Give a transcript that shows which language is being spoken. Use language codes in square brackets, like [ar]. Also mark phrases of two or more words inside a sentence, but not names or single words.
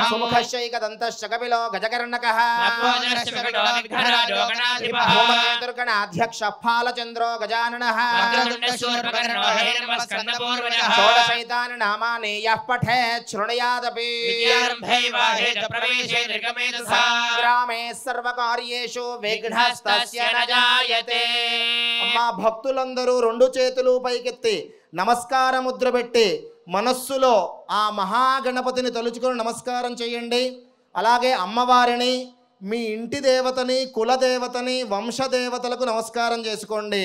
[sa] सुमुखश्चैकदन्तश्च कपिलो गजकर्णकः दुर्गणाध्यक्षः फालचन्द्रो गजाननः षोडशैतानि नामानि यः पठेत् शृणुयादपि ग्रामे सर्वकार्येषु विघ्नस्तस्य न जायते [te] అమ్మా భక్తులందరూ రెండు చేతులు పైకెత్తి నమస్కార ముద్ర పెట్టి మనస్సులో ఆ మహాగణపతిని తలుచుకొని నమస్కారం చేయండి. అలాగే అమ్మవారిని, మీ ఇంటి దేవతని, కులదేవతని, వంశదేవతలకు నమస్కారం చేసుకోండి.